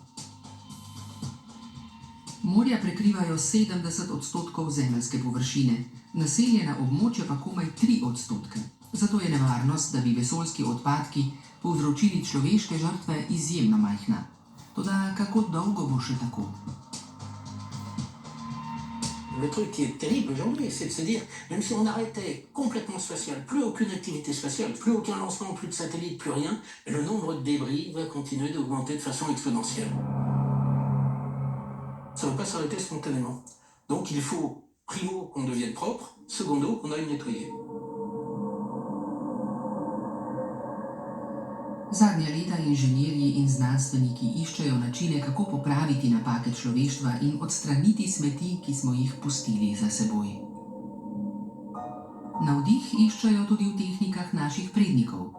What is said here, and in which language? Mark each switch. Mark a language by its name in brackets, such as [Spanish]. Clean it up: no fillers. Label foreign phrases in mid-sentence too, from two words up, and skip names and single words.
[Slovenian] Morja prekrivajo 70% zemeljske površine, naseljena območja pa komaj 3%. Zato je nevarnost, da bi vesoljski odpadki povzročili človeške žrtve, izjemno majhna. Toda kako dolgo bo še tako? [French] Le truc qui est terrible aujourd'hui, c'est de se dire, même si on arrêtait complètement spatial, plus aucune activité spatiale, plus aucun lancement, plus de satellites, plus rien, le nombre de débris va continuer d'augmenter de façon exponentielle. Ça ne va pas s'arrêter spontanément. Donc il faut, primo, qu'on devienne propre, secondo, qu'on aille nettoyer. [Slovenian] Zadnja leta inženirji in znanstveniki iščejo načine, kako popraviti napake človeštva in odstraniti smeti, ki smo jih pustili za seboj. Navdih iščejo tudi v tehnikah naših prednikov.